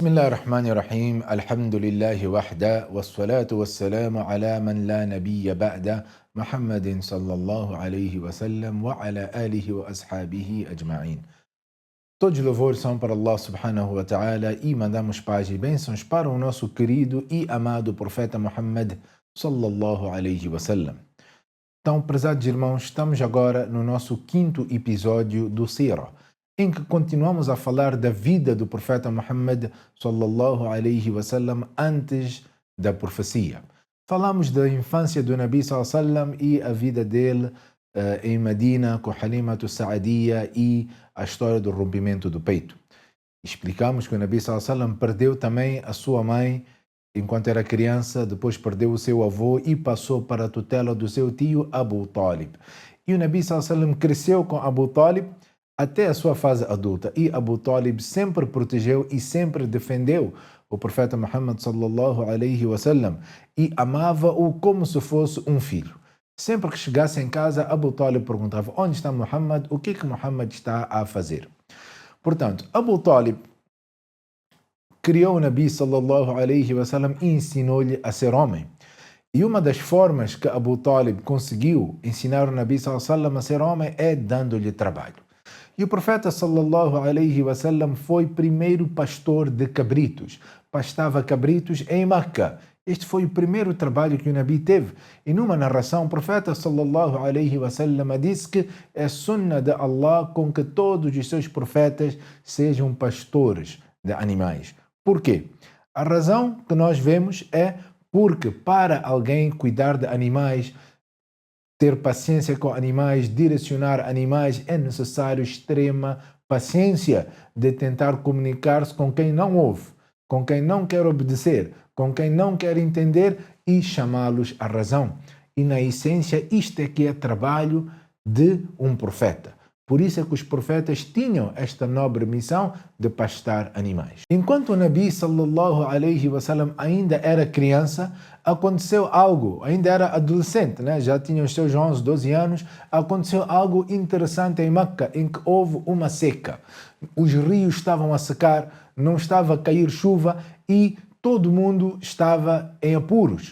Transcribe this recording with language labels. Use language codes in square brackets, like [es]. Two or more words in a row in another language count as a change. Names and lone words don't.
[ar] الرحمن الرحيم الحمد لله وحده والصلاة والسلام على من لا نبي بعد محمد صلى الله عليه وسلم وعلى آله وأصحابه أجمعين. [pt] Todos os louvores são para Allah [ar] سبحانه وتعالى [pt] e mandamos paz e bênçãos para o nosso querido e amado profeta Muhammad [ar] صلى الله عليه وسلم. [pt] Então, prezados irmãos, estamos agora no nosso quinto episódio do Sira, em que continuamos a falar da vida do profeta Muhammad [ar] صلى الله عليه وسلم [pt] antes da profecia. Falamos da infância do Nabi [ar] صلى الله عليه وسلم [pt] e a vida dele em Medina com Halimatu Sa'adiyya e a história do rompimento do peito. Explicamos que o Nabi [ar] صلى الله عليه وسلم [pt] perdeu também a sua mãe enquanto era criança, depois perdeu o seu avô e passou para a tutela do seu tio Abu Talib. E o Nabi [ar] صلى الله عليه وسلم [pt] cresceu com Abu Talib até a sua fase adulta, e Abu Talib sempre protegeu e sempre defendeu o profeta Muhammad [ar] صلى الله عليه وسلم [pt] e amava-o como se fosse um filho. Sempre que chegasse em casa, Abu Talib perguntava: onde está Muhammad? O que Muhammad está a fazer? Portanto, Abu Talib criou o Nabi [ar] صلى الله عليه وسلم [pt] e ensinou-lhe a ser homem. E uma das formas que Abu Talib conseguiu ensinar o Nabi [ar] صلى الله عليه وسلم [pt] a ser homem é dando-lhe trabalho. E o profeta [ar] صلى الله عليه وسلم [pt] foi primeiro pastor de cabritos. Pastava cabritos em Meca. Este foi o primeiro trabalho que o Nabi teve. E numa narração, o profeta [ar] صلى الله عليه وسلم [pt] disse que é sunna de Allah com que todos os seus profetas sejam pastores de animais. Por quê? A razão que nós vemos é porque para alguém cuidar de animais, ter paciência com animais, direcionar animais, é necessário extrema paciência de tentar comunicar-se com quem não ouve, com quem não quer obedecer, com quem não quer entender e chamá-los à razão. E na essência, isto é que é trabalho de um profeta. Por isso é que os profetas tinham esta nobre missão de pastar animais. Enquanto o Nabi [ar] صلى الله عليه وسلم [pt] ainda era criança, aconteceu algo, ainda era adolescente, né? Já tinha os seus 11, 12 anos, aconteceu algo interessante em Meca, em que houve uma seca. Os rios estavam a secar, não estava a cair chuva e todo mundo estava em apuros.